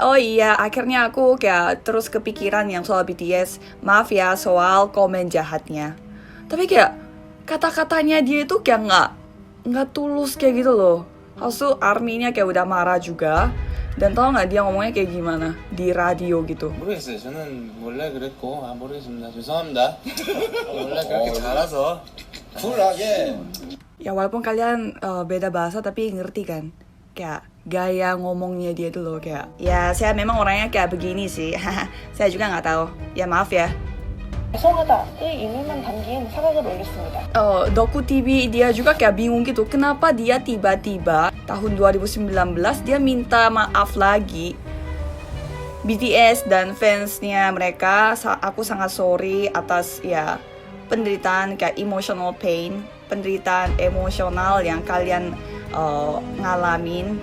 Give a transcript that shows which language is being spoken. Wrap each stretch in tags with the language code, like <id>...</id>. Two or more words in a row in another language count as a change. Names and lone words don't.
<id>Oh iya, akhirnya aku kayak terus kepikiran yang soal BTS. Maaf ya soal komen jahatnya. Tapi kayak kata-katanya dia itu kayak nggak tulus kayak gitu loh. Habis itu ARMY-nya kayak udah marah juga. Dan tau nggak dia ngomongnya kayak gimana di radio gitu?</id> <ko>모르겠어요. 저는 원래 그랬고 모르겠습니다. 죄송합니다. 원래 그렇게 잘해서 쿨하게.</ko> <id>Ya walaupun kalian beda bahasa tapi ngerti kan? Kayak gaya ngomongnya dia tuh loh kayak. Ya saya memang orangnya kayak begini sih. Saya juga nggak tahu. Ya maaf ya.</id> <ko>죄송하다의 의미만 담긴 사각을 올렸습니다.</ko> <id>Doku TV dia juga kayak bingung gitu. Kenapa dia tiba-tiba tahun 2019 dia minta maaf lagi. BTS dan fansnya mereka, aku sangat sorry atas ya penderitaan kayak</id> <en>emotional pain,</en> <id>penderitaan emosional yang kalian ngalamin.</id>